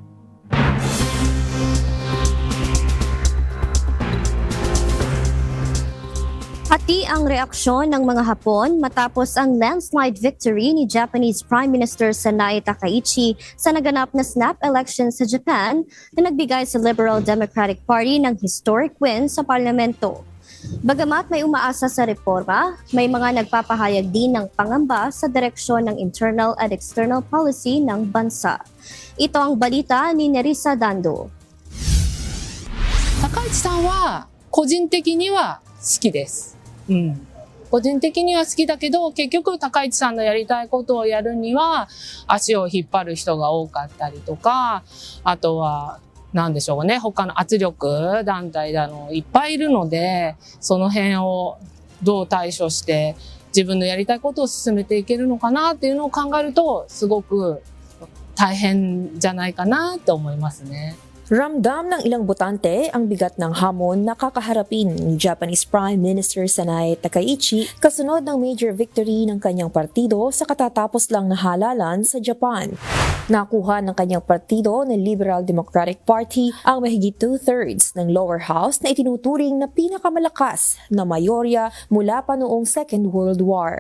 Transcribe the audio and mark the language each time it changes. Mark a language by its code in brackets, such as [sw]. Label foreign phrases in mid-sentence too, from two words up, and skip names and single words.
[tl] Hati ang reaksyon ng mga Hapon matapos ang [en] landslide victory [tl] ni [en] Japanese Prime Minister [tl] Sanae Takaichi sa naganap na [en] snap election [tl] sa Japan na nagbigay sa Liberal Democratic Party ng [en] historic win [tl] sa parlamento. Bagamat may umaasa sa reforma, may mga nagpapahayag din ng pangamba sa direksyon ng internal at [en] external policy [tl] ng bansa. Ito ang balita ni Nerissa Dando. [ja] Takaichi-san wa 個人的には好きです。個人的には好きだけど、結局高市さんのやりたいことをやるには足を引っ張る人が多かったりとか、あとは何でしょうね、他の圧力団体だのいっぱいいるので、その辺をどう対処して自分のやりたいことを進めていけるのかなっていうのを考えると、すごく大変じゃないかなと思いますね。 [tl] Ramdam ng ilang botante ang bigat ng hamon na kakaharapin ni [en] Japanese Prime Minister [tl] Sanae Takaichi kasunod ng [en] major victory [tl] ng kanyang partido sa katatapos lang na halalan sa Japan. Nakuha ng kanyang partido na Liberal Democratic Party ang mahigit 2/3 ng [en] lower house [tl] na itinuturing na pinakamalakas na mayorya mula pa noong Second World War.